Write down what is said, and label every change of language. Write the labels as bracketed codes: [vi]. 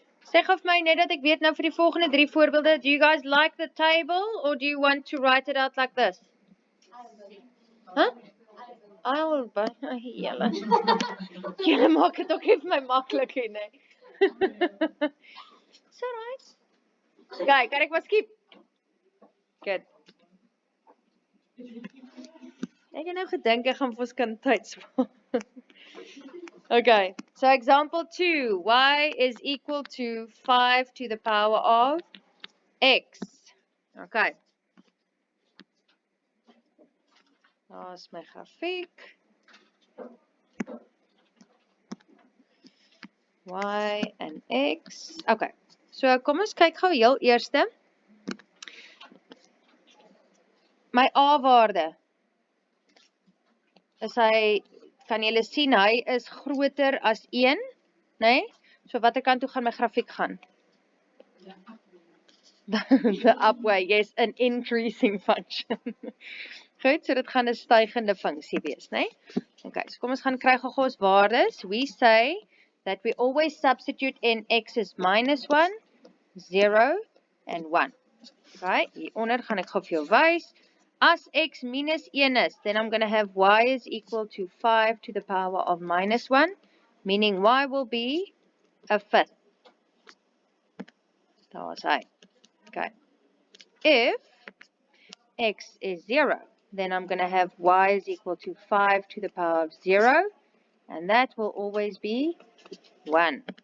[af] Sê gou vir my net dat ek weet nou vir die volgende 3 voorbeelde. [en] Do you guys like the table or do you want to write it out like this? [af] Huh? Julle. Julle maak dit ook net vir my maklik hier, nee. [en] It's alright. [af] Okay, kan ek maar skip? Good. Ek het nou gedink ek gaan vir ons kan tyd spaar. [en] Okay, so example 2, y is equal to 5 to the power of x. Okay. [af] Daar's my grafiek. Y en x. Okay, so kom ons kyk gou heel eerste. My a-waarde. Is hy, kan julle sien, hy is groter as 1, nee? So watter kant toe gaan my grafiek gaan? [en] The up way, yes, an increasing function. [af] Goed, so dit gaan 'n stygende funksie wees, nee? Okay, so kom ons gaan kry gou ons waardes. [en] We say that we always substitute in x is minus 1, 0 and 1. [af] Okay, hieronder gaan ek gou vir jou wys. As x minus 1 is, [en] then I'm going to have y is equal to 5 to the power of minus 1, meaning y will be a fifth. [af] Daar is hy. [en] Okay. If x is 0, then I'm going to have y is equal to 5 to the power of 0, and that will always be 1.